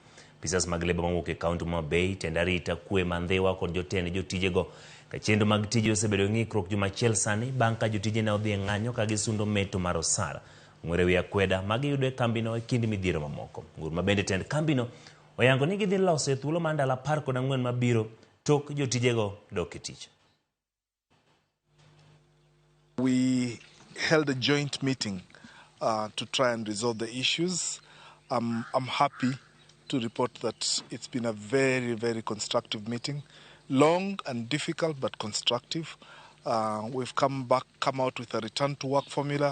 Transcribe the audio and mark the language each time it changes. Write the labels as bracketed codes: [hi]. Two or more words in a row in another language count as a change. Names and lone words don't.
[luo] Pisas mag lebo mawuok e kaunti ma Bay, tend arita kwe mandhiwa kod jotend jotije go ka chenro mag tije osebedo ng'ikruok juma achiel sani bang' ka jotije ne odhi e ng'anyo ka gisundo meto mar osara ng'were wi akweda magiyudo e kambino e kind midhiero mamoko. Ngur ma bende tend kambino oyango ni gidhi loso e thuolo mar ndalo 14 mabiro tok jotijego dok e tich. [en] We held a joint meeting to try and resolve the issues. I'm happy to report that it's been a very, very constructive meeting. Long and difficult, but constructive. We've come out with a return to work formula.